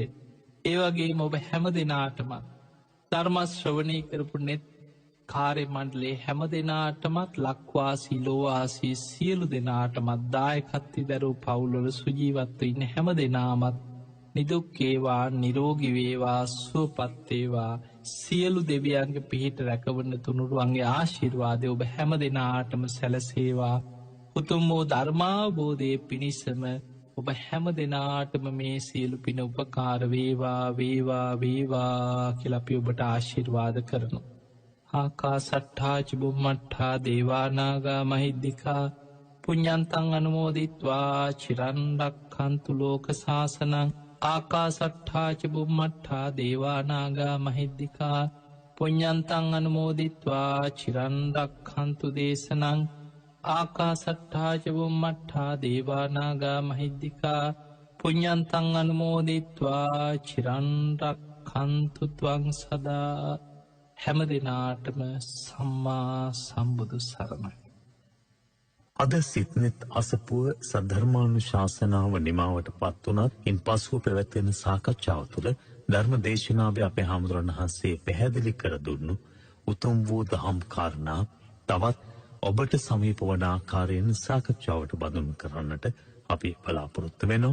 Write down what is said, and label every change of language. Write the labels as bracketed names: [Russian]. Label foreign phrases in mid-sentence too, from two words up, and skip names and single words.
[Sinhala] ඒවගේ ඔබ හැම දෙනාටම ධර්මශ්‍රවණය කරපු නෙත් කාර්ය මණ්ඩලේ හැම දෙනාටමත් ලක්වාසී ලෝවාසී සියලු දෙනාටමත් දායකත්ති දැරූ පවුලොල සුජීවත්ව ඉන්න හැම දෙනාමත් නිදුක්කේවා නිරෝගිවේවා සුවපත්තේවා සියලු දෙවියන්ගේ පිහිට රැකවන්න තුනුරුවන්ගේ ආශිර්වාදය ඔබ හැම දෙනාටම සැලසේවා. උතුම් වූ ධර්මාබෝධය පිණිසම ඔබ හැම දෙනාටම මේ සියලු පින උපකාර වේවා වේවා වේවා කියලපි ඔබට ආශිර්වාද කරනු. [Pali] ආකා සට්ඨාච බුම්මට්ඨා දේවානාගා මහිද්දිකා පුඤ්ඤන්තං අනුමෝදිත්වා චිරන්රක්ඛන්තු ලෝක සාසනං. ආකා සට්ඨාච බුම්මට්ඨා දේවානාගා මහිද්දිකා පුඤ්ඤන්තං අනුමෝදිත්වා චිරන්රක්ඛන්තු දේශනං. ආකා සට්ඨාච බුම්මට්ඨා දේවානාගා මහිද්දිකා පුඤ්ඤන්තං අනුමෝදිත්වා චිරන්රක්ඛන්තු ත්වං සදා. [Sinhala] හැම දෙනාටම සම්මා සම්බුදු සරණයි. අද සිත්නෙත් අසපුව සද්ධර්මානු ශාසනාව නිමාවට පත් වනත් ඉන් පසුව පැවැත්වෙන සාකච්ඡාව තුළ ධර්ම දේශනාව අපේ හාමුදුරන් වහන්සේ පැහැදිලි කර දුන්නු උතුම් වූ දහම් කාරණා තවත් ඔබට සමීප වන ආකාරයෙන් සාකච්ඡාවට බඳුන් කරන්නට අපි බලාපොරොත්තු වෙනවා.